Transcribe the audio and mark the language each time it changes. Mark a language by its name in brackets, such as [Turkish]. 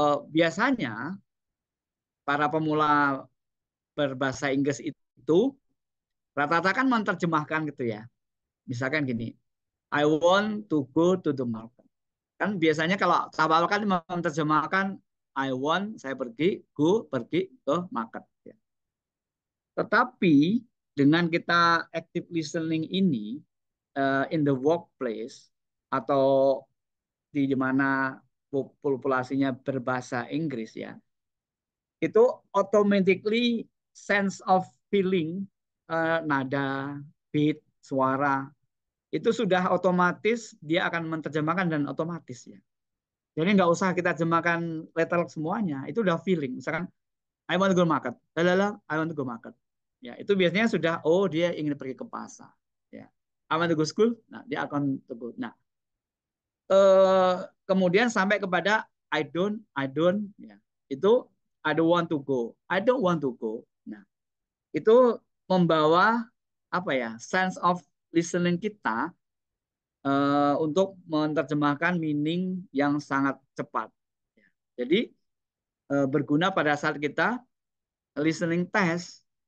[Indonesian] Biasanya para pemula berbahasa Inggris itu rata-rata kan menerjemahkan gitu ya. [English] Misalkan gini, I want to go to the market. [Indonesian] Kan biasanya kalau awal kan menerjemahkan [English] I want, [Indonesian] saya pergi, go, pergi ke market. Ya. Tetapi dengan kita active listening ini [English] in the workplace [Indonesian] atau di mana populasinya berbahasa Inggris ya, itu automatically sense of feeling, nada, beat, suara itu sudah otomatis dia akan menerjemahkan dan otomatis ya. Jadi nggak usah kita terjemahkan letter semuanya, itu udah feeling. [English] Misalkan I want to go market, lalala, I want to go market. [Indonesian] Ya, itu biasanya sudah oh dia ingin pergi ke pasar. Ya, [English] I want to go school, [Indonesian] nah dia akan to go. Nah, kemudian sampai kepada I don't, ya. [English] Itu I don't want to go, I don't want to go. [Indonesian] Nah, itu membawa apa ya sense of listening kita untuk menerjemahkan meaning yang sangat cepat. Jadi berguna pada saat kita listening test.